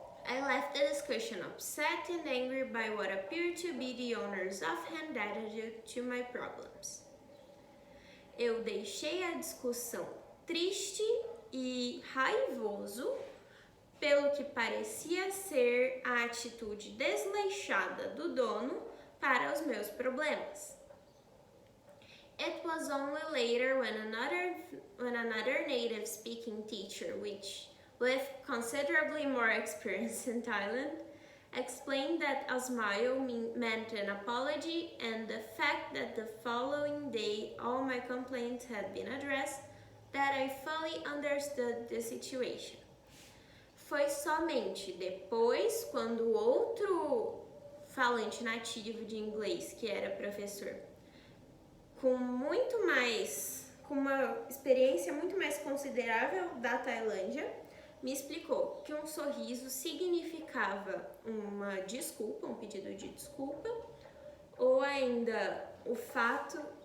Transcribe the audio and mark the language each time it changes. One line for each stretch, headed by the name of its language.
English: I left the discussion upset and angry by what appeared to be the owner's offhand attitude to my problems.
Portuguese: Eu deixei a discussão triste e raivoso pelo que parecia ser a atitude desleixada do dono para os meus problemas.
English: It was only later when another native-speaking teacher, with considerably more experience in Thailand, explained that a smile meant an apology and the fact that the following day all my complaints had been addressed, that I fully understood the situation.
Portuguese: Foi somente depois, quando o outro falante nativo de inglês, que era professor, com uma experiência muito mais considerável da Tailândia, me explicou que um sorriso significava uma desculpa, um pedido de desculpa, ou ainda o fato